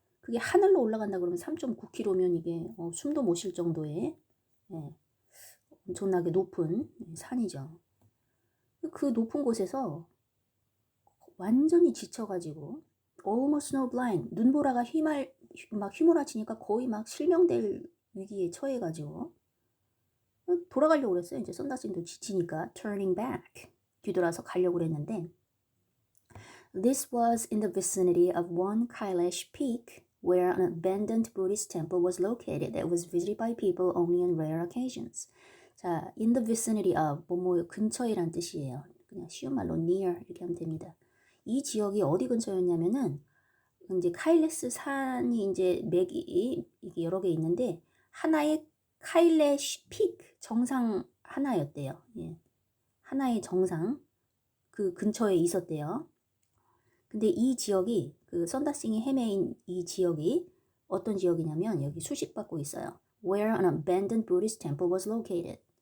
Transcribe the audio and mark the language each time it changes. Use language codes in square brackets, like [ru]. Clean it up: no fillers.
[ko] 그게 하늘로 올라간다 그러면 3.9km면 이게 숨도 못 쉴 정도의 예, 엄청나게 높은 산이죠. 그 높은 곳에서 완전히 지쳐가지고 [en] almost snowblind [ko] 눈보라가 막 휘몰아치니까 거의 막 실명될 위기에 처해가지고 돌아가려고 그랬어요. 이제 썬다스도 지치니까 [en] turning back [ko] 뒤돌아서 가려고 그랬는데 [en] This was in the vicinity of one Kailash peak where an abandoned Buddhist temple was located that was visited by people only on rare occasions. [ko] 자, [en] in the vicinity of [ko] 뭐뭐 근처에란 뜻이에요. 그냥 쉬운 말로 near 이렇게 하면 됩니다. 이 지역이 어디 근처였냐면은 이제 카일레스 산이 이제 맥이 이게 여러 개 있는데 하나의 카일레시 피크 정상 하나였대요. 예. 하나의 정상 그 근처에 있었대요. 근데 이 지역이 그 썬다싱이 헤매인 이 지역이 어떤 지역이냐면 여기 수식받고 있어요. [en] Where an abandoned Buddhist temple was located.